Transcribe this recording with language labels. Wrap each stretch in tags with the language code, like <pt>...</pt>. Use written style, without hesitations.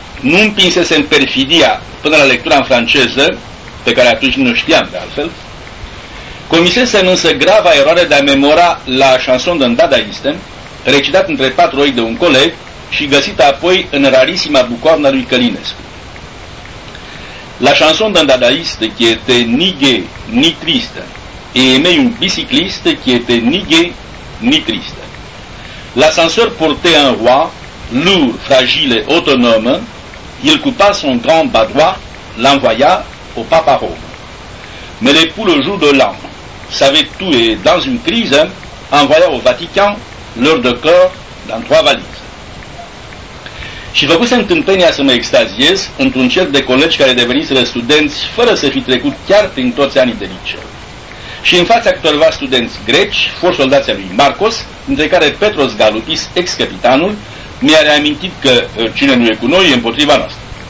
<ro>Nu împinsesem perfidia până la lectura în franceză, pe care atunci nu știam de altfel. Comisesem însă grava eroare de a memora La Chanson d'un Dadaiste, recitat între patru ochi de un coleg și găsită apoi în rarisima bucoarnă lui Călinescu.</ro> <fr>La Chanson d'un Dadaiste, qui était ni gay ni triste, et aimait un bicycliste qui était ni gay ni triste. L'ascenseur portait un roi, lourd, fragile, autonome, il coupa son grand badois, l'envoya au pape à Rome. Mais l'époux le jour de l'an, savait tout et dans une crise, envoya au Vatican leur de corps dans trois valises.</fr> <ro>Și făcusem tâmpenia să mă extaziez într-un cerc de colegi care deveniseră studenți fără să fi trecut chiar prin toți anii de liceu. Și în fața câtorva studenți greci, fost soldații lui Marcos, între care Petros Galupis, ex-capitanul, mi-a reamintit că cine nu e cu noi e împotriva noastră.</ro>